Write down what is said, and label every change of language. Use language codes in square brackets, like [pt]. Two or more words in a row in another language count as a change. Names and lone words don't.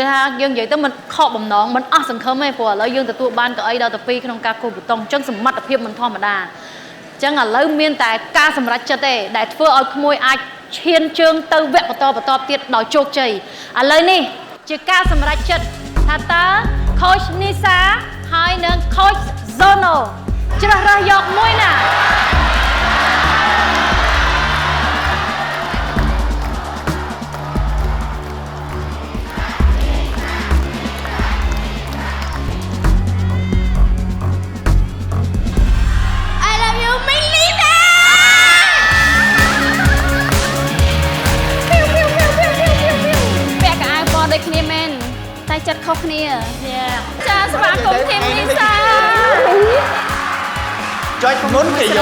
[km] យថាយើងនិយាយទៅមិនខកបំណងមិនអស់សង្ឃឹមទេព្រោះឥឡូវយើងទទួលបានកៅអីដល់ទៅ2ក្នុងការគូបតុងអញ្ចឹងសមត្ថភាពមិនធម្មតាអញ្ចឹងឥឡូវមានតែការសម្រេចចិត្តទេដែលធ្វើឲ្យក្មួយអាចឈានជើងទៅវគ្គបន្តទៀតដោយជោគជ័យឥឡូវនេះជាការសម្រេចចិត្តថាតើខូចនីសាហើយនឹងខូចហ្សូណូជ្រើសរើសយកមួយណា [en] I love you មីងលីសា [km] ពាក់កៅអៅពណ៌ដូចគ្នាមែនតែចិត្តខុសគ្នាចាស្វាគមន៍ធីមលីសា ចុចមុនគេយក